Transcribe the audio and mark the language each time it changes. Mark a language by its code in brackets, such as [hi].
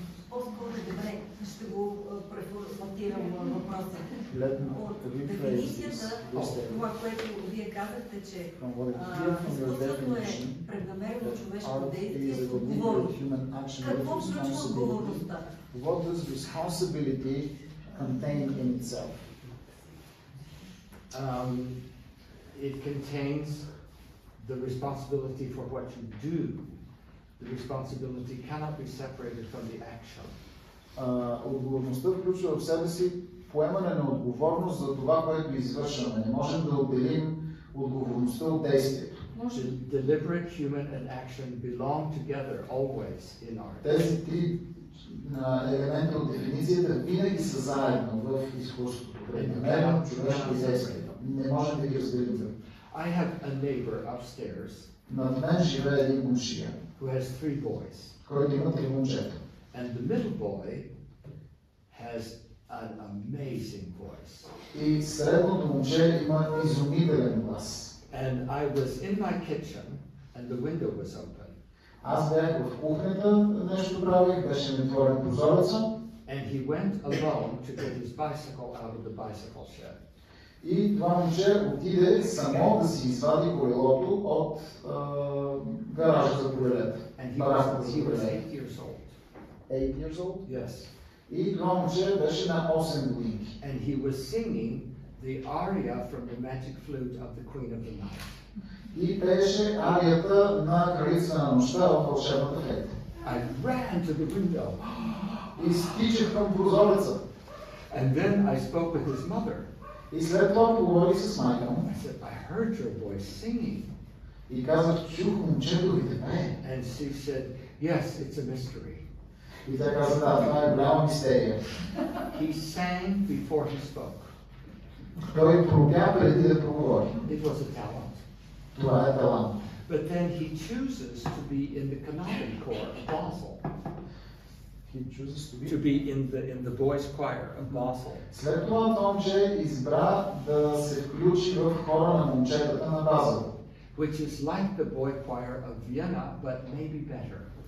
[bg] По-скоро добре, ще го преформатирам въпроса. От дефиницията, това, което вие казахте, че изкуството е преднамерено човешко действие с отговорност. Какво включва отговорността? [en] What does responsibility contain in itself? It contains the responsibility for what you do. The responsibility cannot be separated from the action. [bg] Отговорността включва в себе си поемане на отговорност за това, което извършваме. Не можем да отделим отговорността от действието. [en] Deliberate human and action belong together always in art. [bg] Тези три елементи от дефиницията винаги са заедно в изкуството. Преднамерено човешко действие. Не можем да ги разделим. [en] I have a neighbor upstairs. [bg] Над мен живее един момчия, [en] who has 3 boys. [bg] който има 3 момчета. [en] And the middle boy has an amazing voice. [bg] И средното момче има изумителен глас. [en] And I was in my kitchen and the window was open. [bg] Аз бях в кухнята, нещо правих, беше ми отворен прозореца. [en] And he went alone to get his bicycle out of the bicycle shed. [bg] И това момче отиде само да си извади колелото от гаража за колелета. [en] And he was 8 years old. 8 years old? Yes. [bg] И това момче беше на 8 години. [en] And he was singing the aria from the magic flute of the Queen of the Night. [bg] И пееше арията на кралицата на нощта в вълшебната флейта. [en] I ran to the window. [bg] И стичах към прозореца. [en] And then I spoke with his mother. [bg] И след това поговорих с майка му. [en] I said, I heard your voice singing. [bg] И казах, чух момчето ви да пее. [en] And she said, yes, it's a mystery. [bg] И тя каза, да, това е голяма мистерия. [en] He sang before he spoke. [bg] Той пробя преди да проговори. [en] It was a talent. [bg] Това е талант. [en] But then he chooses to be in the Canadian choir of Basel. He chooses to be in the boys' choir of Basel. [bg] След това Томче избра да се включи в хора на момчетата на Базел. [en] Which is like the boy choir of Vienna, but maybe better.